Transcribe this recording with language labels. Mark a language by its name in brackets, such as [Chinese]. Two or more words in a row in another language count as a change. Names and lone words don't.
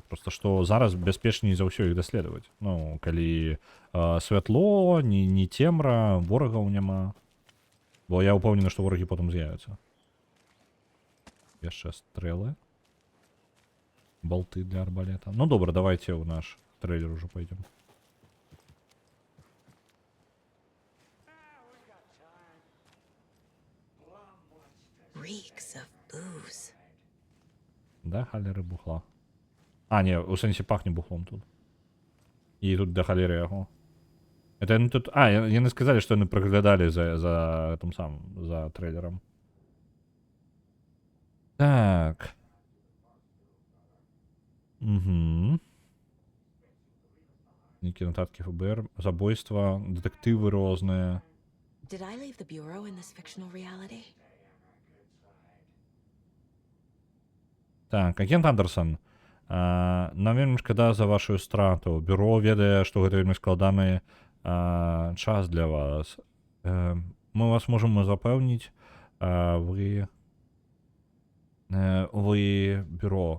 [Belarusian] Проста што зараз бяспечней за ўсё іх даследаваць. Ну, калі святло, не цемра, ворагаў няма. Бо я ўпэўнены, што ворагі потым з'явяцца. Яшчэ стрэлы. Балты для арбалета. Ну добра, давайте ў наш трейлер уже пойдем. [English] Reeks of booze. [Belarusian] Да, халеры бухла. А, не, у сенсі пахне бухлом тут. І тут да халеры яго. Это яны тут... А, яны сказалі, што яны праглядалі за тым самым, за трейлером. Так. Угу. Нейкі нотаткі ФБР, забойства, дэтэктывы розныя. [English] Did I leave the bureau in this fictional reality? [Belarusian] Так, агент Андерсон, нам вельмі шкада за вашу страту. Бюро ведае, што гэта вельмі складаны час для вас. Мы вас можам запэўніць, вы бюро.